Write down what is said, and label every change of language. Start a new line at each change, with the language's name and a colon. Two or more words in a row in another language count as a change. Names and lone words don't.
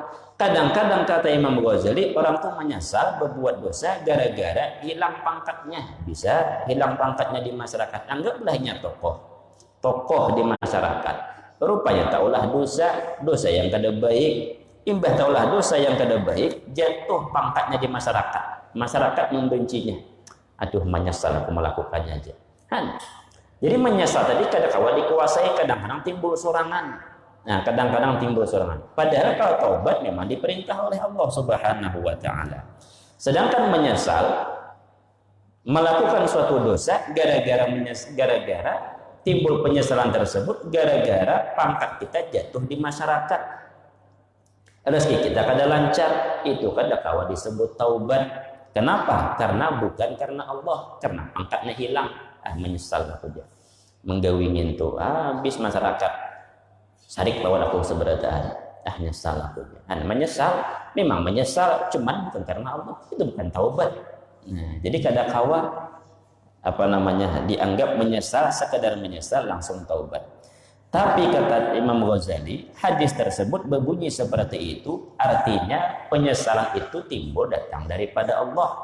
Indonesian: Kadang-kadang kata Imam Ghazali, orang tuh menyesal berbuat dosa gara-gara hilang pangkatnya. Bisa hilang pangkatnya di masyarakat. Anggaplah tokoh di masyarakat.
Banjar: Rupanya taulah dosa yang kada baik. Imbah taulah dosa yang kada baik, jatuh pangkatnya di masyarakat.
Indonesian: Masyarakat membencinya. Aduh, menyesal aku melakukannya aja. Jadi menyesal tadi kadang-kadang dikuasai, kadang-kadang timbul surangan. Nah, kadang-kadang timbul surangan. Padahal kalau taubat memang diperintah oleh
Arabic: الله سبحانه وتعالى.
Indonesian: Sedangkan menyesal melakukan suatu dosa gara-gara timbul penyesalan tersebut gara-gara pangkat kita jatuh di masyarakat. Rezeki kita kada lancar, itu kadang-kadang disebut taubat. Kenapa? Karena bukan karena Allah, karena pangkatnya hilang. Menyesal aku dia.
Banjar: Menggawingin tuh habis masyarakat. Sarik lawan aku seberataan.
Indonesian: Nyesal aku. Menyesal, memang menyesal, cuman bukan karena Allah. Itu bukan taubat. Nah, jadi kadang-kadang dianggap menyesal, sekedar menyesal langsung taubat. Tapi kata Imam Ghazali, hadis tersebut berbunyi seperti itu, artinya penyesalan itu timbul datang daripada Allah.